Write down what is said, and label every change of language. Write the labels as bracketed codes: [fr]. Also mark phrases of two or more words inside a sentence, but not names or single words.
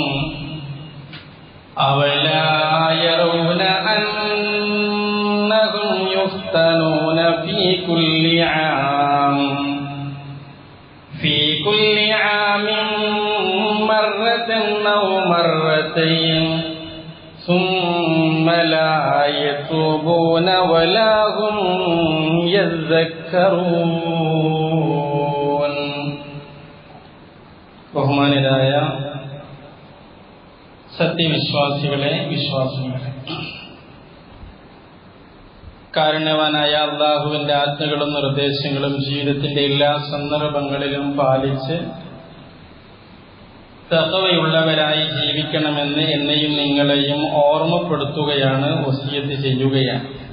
[ar] أولا يرون أنهم يفتنون في كل عام مرة أو مرتين ثم لا يتوبون ولا هم يذكرون. [ml] ബഹുമാനരായ സത്യവിശ്വാസികളെ, വിശ്വാസികളെ, കാരുണ്യവാനായ അല്ലാഹുവിന്റെ ആജ്ഞകളും നിർദ്ദേശങ്ങളും ജീവിതത്തിന്റെ എല്ലാ സന്ദർഭങ്ങളിലും പാലിച്ച് തഖ്വയുള്ളവരായി ജീവിക്കണമെന്ന് എന്നെയും നിങ്ങളെയും ഓർമ്മപ്പെടുത്തുകയാണ്, വസിയത്ത് ചെയ്യുകയാണ്.